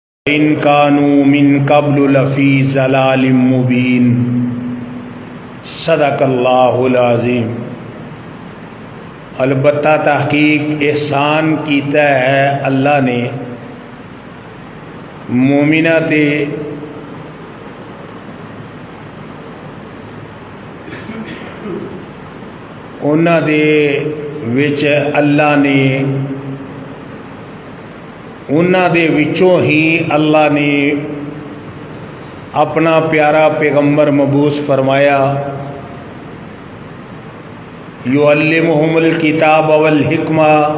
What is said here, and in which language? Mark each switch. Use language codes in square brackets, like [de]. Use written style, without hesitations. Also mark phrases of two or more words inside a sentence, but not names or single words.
[ar] إن كانوا من قبل لفي ضلال مبين. صدق الله العظيم. [pa] البتہ تحقیق احسان کیتا ہے اللہ نے مومناں تے اوہناں دے وچ اللہ نے اوہناں دے وچوں ہی اللہ نے اپنا پیارا پیغمبر مبعوث فرمایا, [ar] يعلمهم الكتاب والحكمة.